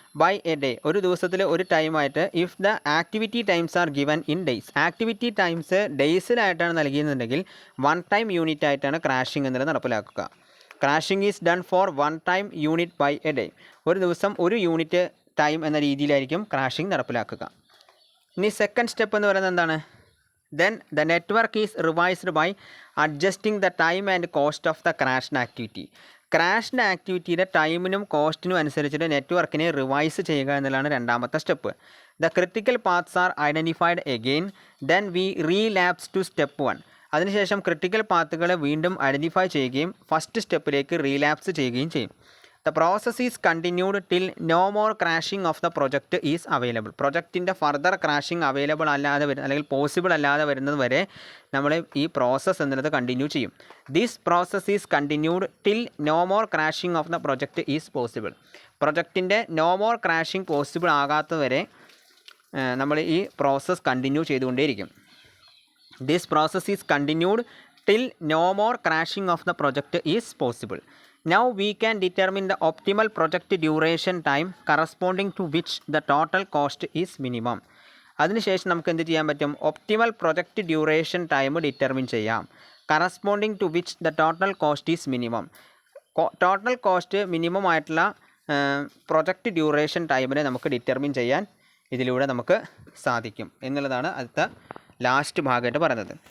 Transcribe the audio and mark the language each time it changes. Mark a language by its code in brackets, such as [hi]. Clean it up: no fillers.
[en] by a day, [ml] ഒരു ദിവസത്തിൽ ഒരു ടൈമായിട്ട്. [en] if the activity times are given in days, [ml] activity times ഡേയ്സിലായിട്ടാണ് നൽകിയെന്നുണ്ടെങ്കിൽ 1 time unit ആയിട്ടാണ് crashing എന്നുള്ളത് നടപ്പിലാക്കുക. [en] Crashing is done for 1 time unit by a day. [ml] ഒരു ദിവസം ഒരു യൂണിറ്റ് ടൈം എന്ന രീതിയിലായിരിക്കും ക്രാഷിംഗ് നടപ്പിലാക്കുക. ഇനി സെക്കൻഡ് സ്റ്റെപ്പ് എന്ന് പറയുന്നത് എന്താണ്? [en] Then the network is revised by adjusting the time and cost of the crashed activity. [ml] Crashed ആക്ടിവിറ്റിയുടെ ടൈമിനും കോസ്റ്റിനും അനുസരിച്ചിട്ട് നെറ്റ്വർക്കിനെ റിവൈസ് ചെയ്യുക എന്നുള്ളതാണ് രണ്ടാമത്തെ step. [en] The critical paths are identified again, then we relapse to step 1. [ml] അതിനുശേഷം ക്രിട്ടിക്കൽ പാത്തുകളെ വീണ്ടും ഐഡൻറ്റിഫൈ ചെയ്യുകയും ഫസ്റ്റ് സ്റ്റെപ്പിലേക്ക് റീലാപ്സ് ചെയ്യുകയും ചെയ്യും. [en] The process is continued till no more crashing of the project is available. [ml] പ്രൊജക്റ്റിൻ്റെ further crashing available അല്ലാതെ അല്ലെങ്കിൽ പോസിബിൾ അല്ലാതെ വരുന്നത് വരെ നമ്മൾ ഈ പ്രോസസ്സ് എന്നുള്ളത് കണ്ടിന്യൂ ചെയ്യും. [en] This process is continued till no more crashing of the project is possible. [ml] പ്രൊജക്റ്റിൻ്റെ no more crashing possible ആകാത്തവരെ നമ്മൾ ഈ process continue ചെയ്തുകൊണ്ടേയിരിക്കും. [en] This process is continued till no more crashing of the project is possible. Now we can determine the optimal project duration time corresponding to which the total cost is minimum. [ml] അതിനുശേഷം നമുക്ക് എന്ത് ചെയ്യാൻ പറ്റും? Optimal project duration time determine ചെയ്യാം. [en] Corresponding to which the total cost is minimum. [ml] Total cost minimum ആയിട്ടുള്ള project duration ടൈമിനെ നമുക്ക് determine ചെയ്യാൻ ഇതിലൂടെ നമുക്ക് സാധിക്കും എന്നുള്ളതാണ് അടുത്ത ലാസ്റ്റ് ഭാഗമായിട്ട് പറയുന്നത്.